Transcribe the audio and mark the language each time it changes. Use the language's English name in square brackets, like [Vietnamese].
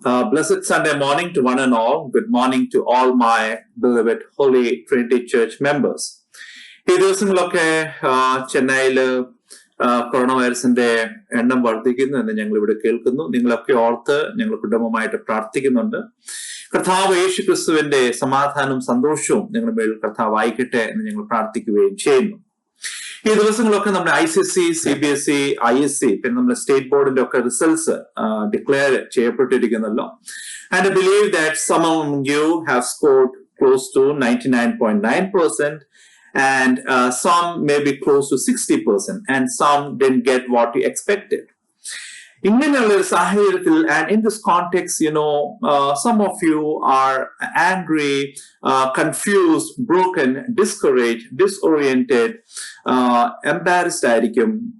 [English] Blessed Sunday morning to one and all. Good morning to all my beloved Holy Trinity Church members. [Malayalam] ഈ ദിവസങ്ങളൊക്കെ ചെന്നൈയിൽ corona വൈറസിന്റെ എണ്ണം വർദ്ധിക്കുന്നു എന്ന് ഞങ്ങൾ ഇവിടെ കേൾക്കുന്നു. നിങ്ങളൊക്കെ ഓർത്ത് ഞങ്ങൾ കുടുംബമായിട്ട് പ്രാർത്ഥിക്കുന്നുണ്ട്. കർത്താവ് യേശു ക്രിസ്തുവിന്റെ സമാധാനവും സന്തോഷവും നിങ്ങളുടെ മേൽ കർത്താവ് ആയിക്കട്ടെ എന്ന് ഞങ്ങൾ പ്രാർത്ഥിക്കുകയും ചെയ്യുന്നു. ഈ ദിവസങ്ങളൊക്കെ നമ്മുടെ ICSE, CBSE, ISC പിന്നെ നമ്മുടെ സ്റ്റേറ്റ് ബോർഡിന്റെ ഒക്കെ results declare ചെയ്യപ്പെട്ടിരിക്കുന്നല്ലോ. [English] And I believe that some of you have scored close to 99.9%, and some may be close to 60%, and some didn't get what you expected. ഇങ്ങനെയുള്ള ഒരു സാഹചര്യത്തിൽ, and in this context, some of you are angry, confused, broken, discouraged, disoriented, embarrassed ആയിരിക്കും.